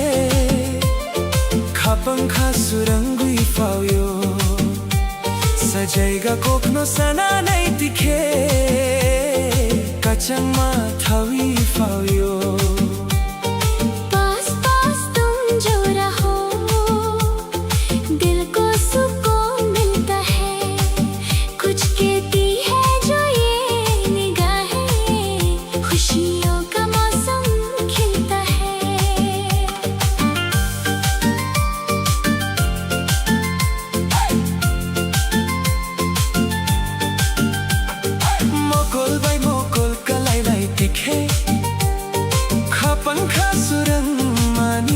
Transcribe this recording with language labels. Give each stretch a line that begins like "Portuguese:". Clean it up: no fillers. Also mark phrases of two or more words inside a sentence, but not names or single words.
Kok Borok: Khapang khasurangui fauyo. Sajaiga kopno sana nai tikhe. Kachang ma thawi fauyo.
Hindi: पास पास तुम जो रहो, दिल को सुकून मिलता है। कुछ कहती है जो ये निगाहें, खुशियों का मौसम खिलता है।
Kok Borok: Mokol bai mokol kalai lai tikhe. Khapang khasurang mani.